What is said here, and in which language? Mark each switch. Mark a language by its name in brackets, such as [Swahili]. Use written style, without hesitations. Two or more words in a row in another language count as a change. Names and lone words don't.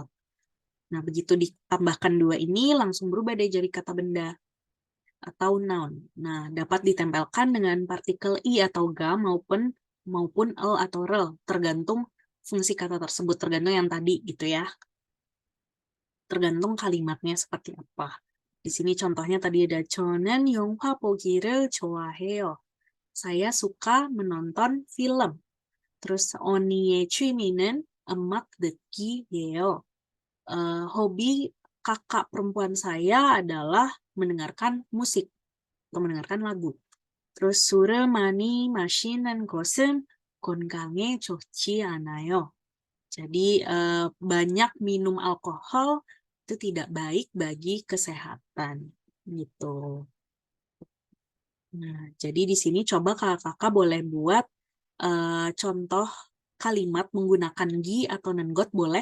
[Indonesian] Nah, begitu ditambahkan dua ini langsung berubah deh jadi kata benda atau noun. Nah, dapat ditempelkan dengan partikel i atau ga maupun el atau rel, tergantung fungsi kata tersebut, tergantung yang tadi gitu ya. Tergantung kalimatnya seperti apa. Di sini contohnya tadi ada [Korean] 저는 영화 보기를 좋아해요. [Indonesian] Saya suka menonton film. Terus [Korean] 언니의 취미는 음악 듣기예요. [Indonesian] Hobi kakak perempuan saya adalah mendengarkan musik atau mendengarkan lagu. Terus [Korean] 술을 많이 마시는 것은 건강에 좋지 않아요. [Indonesian] Jadi banyak minum alkohol itu tidak baik bagi kesehatan gitu. Nah, jadi di sini coba kakak boleh buat contoh kalimat menggunakan gi atau nengot boleh.